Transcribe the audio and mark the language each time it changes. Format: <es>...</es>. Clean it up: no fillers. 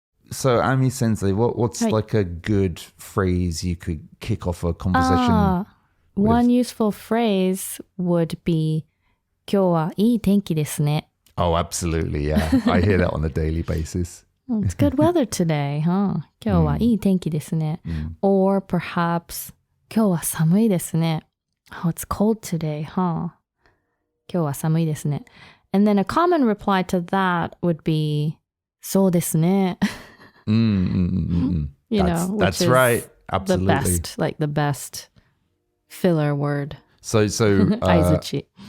<en>So Ami Sensei, what's like a good phrase you could kick off a conversation with? One useful phrase would be</en> <ja>今日はいい天気ですね.</ja> <en>Oh, absolutely, yeah. I hear that on a daily basis. It's good weather today, huh?</en> <ja>今日はいい天気ですね.</ja> <en>Or perhaps</en> <ja>今日は寒いですね.</ja> <en>Oh, it's cold today, huh?</en> <ja>今日は寒いですね.</ja> <en>And then a common reply to that would be</en> <ja>そうですね.</ja> <en>You know, that's right. Absolutely. The best filler word. So Aizuchi.</en>